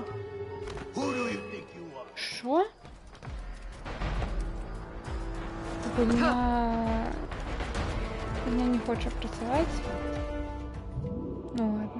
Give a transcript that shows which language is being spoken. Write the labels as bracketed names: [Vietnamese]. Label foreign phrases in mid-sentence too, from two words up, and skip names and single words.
[English] Who do you think you are? [Russian] Шо? Меня не хочет працаваць. Ну ладно.